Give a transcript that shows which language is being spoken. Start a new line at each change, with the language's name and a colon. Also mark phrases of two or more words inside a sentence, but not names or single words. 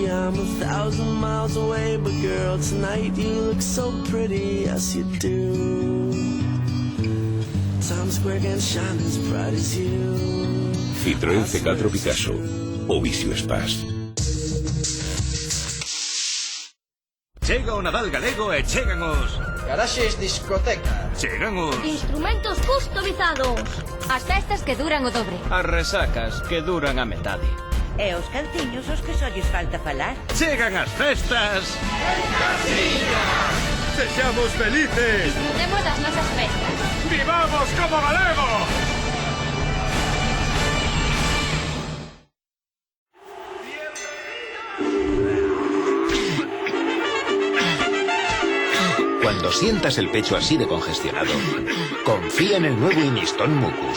English: I'm 1,000 miles away, but girl, tonight you look so pretty, yes you do. Times Square can shine as bright as you.
Galician: Citroën C4 Picasso o Visio Espace. Chega o Nadal galego e chegan os... Garaxes discoteca. Chegan os... Instrumentos customizados. As festas que duran o dobre. As resacas que duran a metade. E os calciños os que só lles falta falar. Chegan as festas... En Casiña! Sexamos felices! Disfrutemos das nosas festas. ¡Vivamos como galegos!
Spanish: Cuando sientas el pecho así de congestionado, confía en el nuevo Iniston Mucus.